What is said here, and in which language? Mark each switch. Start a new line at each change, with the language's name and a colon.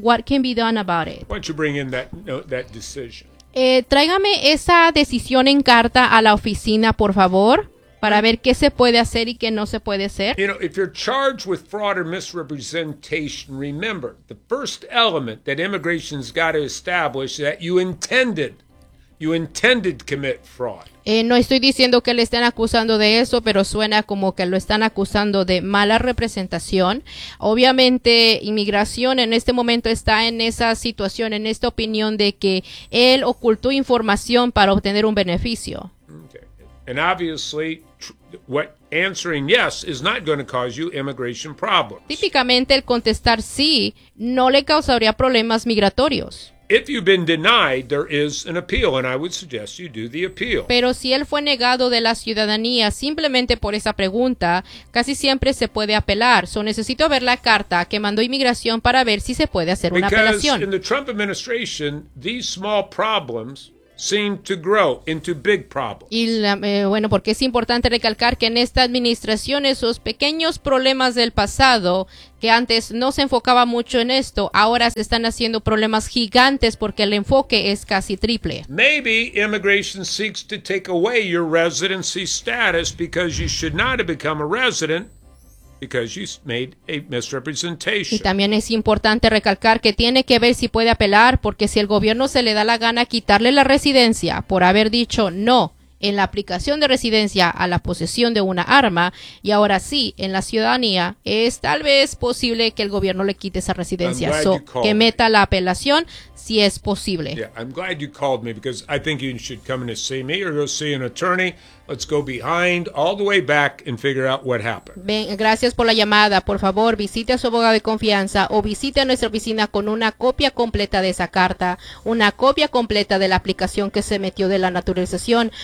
English: What can be done about it? Why don't you bring in that note, that decision?
Spanish: Tráigame esa decisión en carta a la oficina, por favor, para ver qué se puede hacer y qué no se puede hacer.
English: You know, if you're charged with fraud or misrepresentation, remember, the first element that immigration's got to establish is that you intended to commit fraud.
Spanish: No estoy diciendo que le estén acusando de eso, pero suena como que lo están acusando de mala representación. Obviamente, Inmigración en este momento está en esa situación, en esta opinión de que él ocultó información para obtener un beneficio.
English: Okay. And obviously, what answering yes is not going to cause you immigration problems.
Spanish: Típicamente, el contestar sí no le causaría problemas migratorios.
English: If you've been denied, there is an appeal, and I would suggest you do the appeal.
Spanish: Pero si él fue negado de la ciudadanía simplemente por esa pregunta, casi siempre se puede apelar. So necesito ver la carta que mandó Inmigración para ver si se puede hacer una apelación.
English: Because in the Trump administration, these small problems seem to grow into big problems.
Spanish: Y bueno, porque es importante recalcar que en esta administración esos pequeños problemas del pasado, que antes no se enfocaba mucho en esto, ahora se están haciendo problemas gigantes porque el enfoque es casi triple.
English: Maybe immigration seeks to take away your residency status because you should not have become a resident. Because you made a misrepresentation.
Spanish: Y también es importante recalcar que tiene que ver si puede apelar, porque si el gobierno se le da la gana quitarle la residencia por haber dicho no en la aplicación de residencia a la posesión de una arma, y ahora sí en la ciudadanía, es tal vez posible que el gobierno le quite esa residencia. So, que meta la apelación si es posible.
English: Yeah, I'm glad you called me because I think you should come in and see me or go see an attorney. Let's go behind all the way back and figure out what happened.
Spanish: Bien, gracias por la llamada. Por favor, visite a su abogado de confianza o visite a nuestra oficina con una copia completa de esa carta, una copia completa de la aplicación que se metió de la naturalización.